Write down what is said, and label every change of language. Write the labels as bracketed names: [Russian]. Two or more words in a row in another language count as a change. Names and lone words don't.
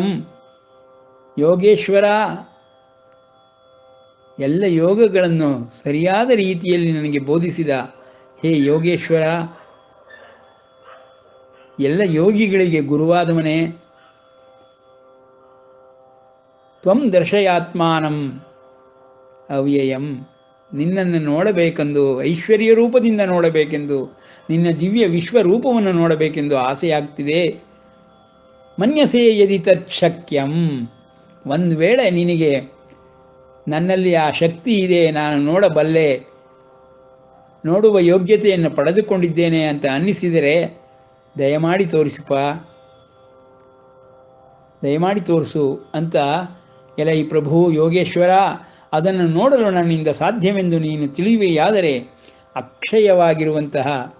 [Kannada] ಯೋಗೇಶ್ವರ, ಎಲ್ಲ ಯೋಗಗಳನ್ನು ಸರಿಯಾದ ರೀತಿಯಲ್ಲಿ ನನಗೆ ಬೋಧಿಸಿದ ಹೇ ಯೋಗೇಶ್ವರ, ಎಲ್ಲ ಯೋಗಿಗಳಿಗೆ ಗುರುವಾದವನೇ, [Sanskrit] ತ್ವಂ ದರ್ಶಯಾತ್ಮಾನಂ ಅವ್ಯಯಂ. [Kannada] ನಿನ್ನನ್ನು ನೋಡಬೇಕೆಂದು, ಐಶ್ವರ್ಯ ರೂಪದಿಂದ ನೋಡಬೇಕೆಂದು, ನಿನ್ನ ದಿವ್ಯ ವಿಶ್ವರೂಪವನ್ನು ನೋಡಬೇಕೆಂದು ಆಸೆಯಾಗ್ತಿದೆ. [Sanskrit] ಮನ್ಯಸೇ ಯದಿ ತತ್ ಶಕ್ಯಂ. [Kannada] ಒಂದು ವೇಳೆ ನಿನಗೆ ನನ್ನಲ್ಲಿ ಆ ಶಕ್ತಿ ಇದೆ, ನಾನು ನೋಡಬಲ್ಲೆ, ನೋಡುವ ಯೋಗ್ಯತೆಯನ್ನು ಪಡೆದುಕೊಂಡಿದ್ದೇನೆ ಅಂತ ಅನ್ನಿಸಿದರೆ ದಯಮಾಡಿ ತೋರಿಸಪ್ಪ, ದಯಮಾಡಿ ತೋರಿಸು ಅಂತ ಎಲೈ ಪ್ರಭು ಯೋಗೇಶ್ವರ, ಅದನ್ನು ನೋಡಲು ನನ್ನಿಂದ ಸಾಧ್ಯವೆಂದು ನೀನು ತಿಳಿಯುವೆಯಾದರೆ ಅಕ್ಷಯವಾಗಿರುವಂತಹ,